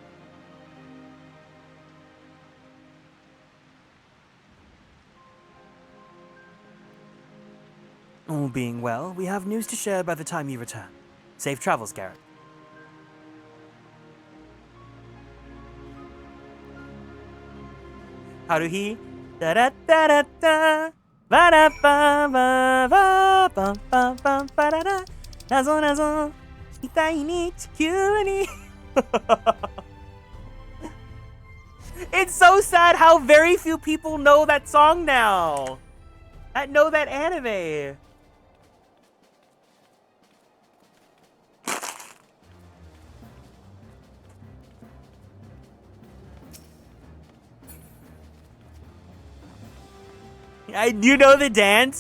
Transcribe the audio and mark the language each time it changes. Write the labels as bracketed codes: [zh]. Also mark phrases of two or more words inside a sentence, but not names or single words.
[en] All being well, we have news to share by the time you return. Safe travels, Garrett. Haruhi. Da da da da da. Ba da ba ba ba ba ba ba ba da da. [ja] なぞなぞ。いたい に ちきゅう に. [en] It's so sad how very few people know that song now. That know that anime. You know the dance?